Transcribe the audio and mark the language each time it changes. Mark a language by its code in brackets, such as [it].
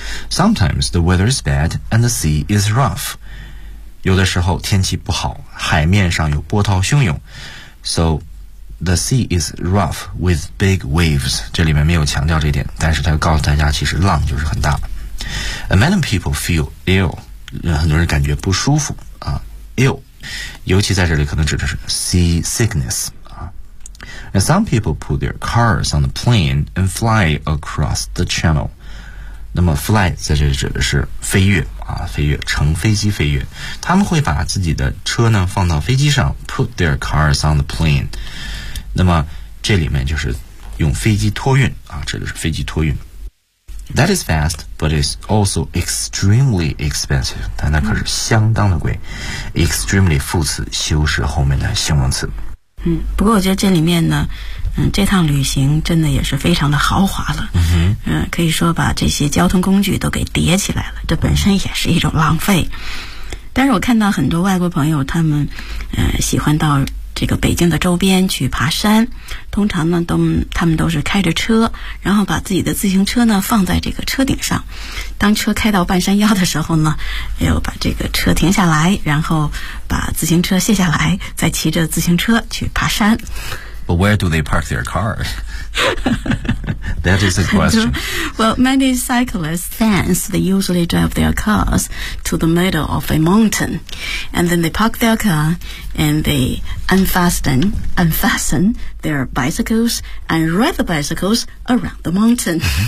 [en] Sometimes the weather is bad and the sea is rough， [zh] 有的时候天气不好，海面上有波涛汹涌 [en] ，so the sea is rough with big waves。 [zh] 这里面没有强调这点，但是他告诉大家，其实浪就是很大。 [en] Many people feel ill， [zh] 很多人感觉不舒服。 [en] Ill, [zh] 尤其在这里可能指的是 [en] seasickness、And some people put their cars on the plane and fly across the channel. [zh] 那么 fly 在这里指的是飞跃、飞跃，乘飞机飞跃。他们会把自己的车呢放到飞机上 [en] put their cars on the plane. [zh] 那么这里面就是用飞机托运、指的是飞机托运。 [en] That is fast, but it's also extremely expensive. [zh] 但那可是相当的贵。Extremely 副词修饰后面的形容词。嗯，不过我觉得这里面呢，这趟旅行真的也是非常的豪华了。嗯哼，可以说把这些交通工具都给叠起来了，这本身也是一种浪费。但是我看到很多外国朋友，他们喜欢到这个北京的周边去爬山，通常呢他们都是开着车，然后把自己的自行车呢放在这个车顶上，当车开到半山腰的时候呢，又把这个车停下来，然后把自行车卸下来，再骑着自行车去爬山。 [en] But where do they park their car? That is a question. Well, many cyclists fans, they usually drive their cars to the middle of a mountain, and then they park their car and they unfasten their bicycles and ride the bicycles around the mountain.